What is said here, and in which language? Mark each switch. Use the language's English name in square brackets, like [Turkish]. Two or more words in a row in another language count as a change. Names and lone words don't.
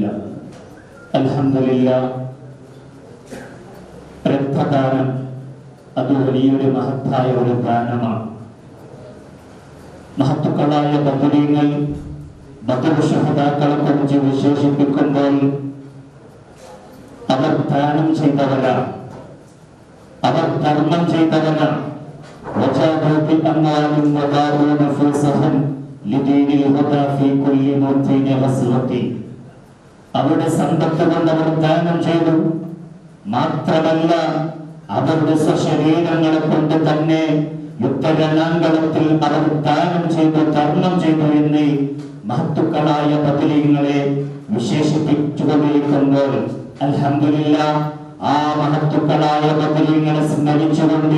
[Malayalam] അൽഹംദുലില്ലാഹ്, രക്തദാനം അത് വലിയൊരു മഹത്തായ ഒരു ദാനമാണ്. മഹത്തുക്കളായ ബദരീങ്ങൾ, ബദർ ശുഹദാക്കളെ കുറിച്ച് വിശേഷിപ്പിക്കുമ്പോൾ അവർ ദാനം ചെയ്തവരാണ്. അവർ ധർമ്മം ചെയ്തവരാണ്. [Arabic] وجاهدوا بأموالهم وباعوا نفوسهم لدين الهدى في كل موطن غزوة. [Malayalam] അവരുടെ സമ്പത്ത് കൊണ്ട് അവർ ദാനം ചെയ്തു. മാത്രമല്ല അവരുടെ സ്വശരീരങ്ങളെ കൊണ്ട് തന്നെ യുദ്ധരണാങ്കണത്തിൽ അവർ ദാനം ചെയ്തു, ധർമ്മം ചെയ്തു എന്ന് മഹത്തുക്കളായ ബദരീങ്ങളെ വിശേഷിപ്പിച്ചുകൊണ്ടിരിക്കുമ്പോൾ അൽഹംദുലില്ലാഹ് ആ മഹത്തുക്കളായ ബദരീങ്ങളെ സ്മരിച്ചുകൊണ്ട്